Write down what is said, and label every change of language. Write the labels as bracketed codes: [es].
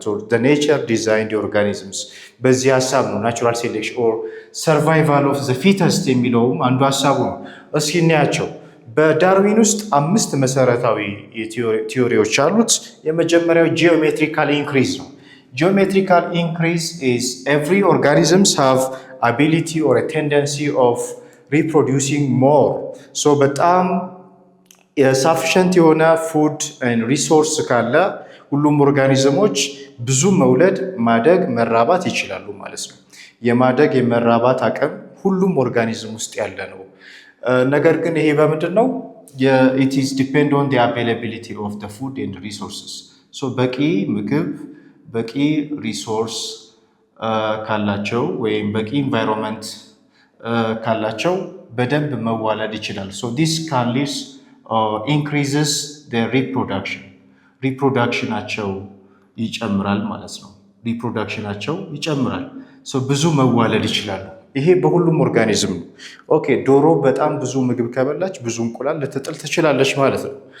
[en] So the nature designed the organisms. [am] በዚህ ሀሳብ ነው ናቹራል ሴሌክሽን ኦር ሰርቫይቫል ኦፍ ዘ ፊተስት የሚለውም አንዱ ሀሳቡ ነው። እስኪ እናያቸው። በዳርዊን ውስጥ 5 መሰረታዊ ቲዮሪዎች አሉት። የመጀመሪያው ጂኦሜትሪካል ኢንክሪዝ ነው። ጂኦሜትሪካል ኢንክሪዝ [en] is every organisms have ability or a tendency of reproducing more. [am] so በጣም የሳፊሽንት የሆነ ፉድ ሪሶርስ ካለ ሁሉም ኦርጋኒዝሞች ብዙ መውለድ፣ ማደግ፣ መራባት ይችላሉ ማለት ነው። የማደግ የመራባት አቅም ሁሉም ኦርጋኒዝም ውስጥ ያለ ነው። ነገር ግን ይሄ በምንድን ነው? [en] it is depend on the availability of the food and resources. [am] በቂ ምግብ በቂ ሪሶርስ ካላቸው ወይም በቂ ኢንቫይሮንመንት ካላቸው በደንብ መዋለድ ይችላል። [en] this can lead increases their [am] ሪፕሮዳክሽናቸው ይጨምራል ማለት ነው። ሪፕሮዳክሽናቸው ይጨምራል። ብዙ መዋለድ ይችላሉ። ይሄ በሁሉም ኦርጋኒዝም ነው። ኦኬ ዶሮ በጣም ብዙ ምግብ ከበላች ብዙ እንቁላል ልትጥል ትችላለች ማለት ነው።